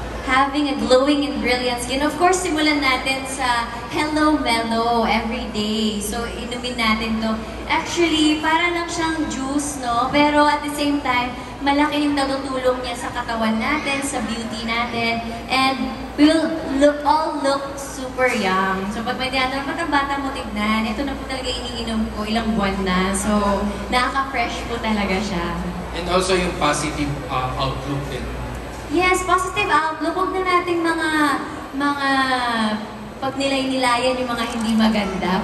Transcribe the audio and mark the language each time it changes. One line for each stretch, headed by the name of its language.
English: Having a glowing and brilliant skin. Of course,
Filipino: simulan natin sa
English: Hello Mellow every day.
Filipino: So, inumin natin to. Actually, para lang siyang juice, no? Pero
English: at the same time,
Filipino: malaki yung natutulong niya sa katawan natin, sa beauty natin.
English: And we'll all look super young.
Filipino: So, pag may tiyatro, ba't ang bata mo tignan? Ito na po talaga iniinom ko, ilang buwan na. So, nakaka-fresh po talaga siya.
English: And also yung positive outlook din. Yes, positive outlook.
Filipino: Huwag na nating mga pag nilay-nilayan yung mga hindi maganda.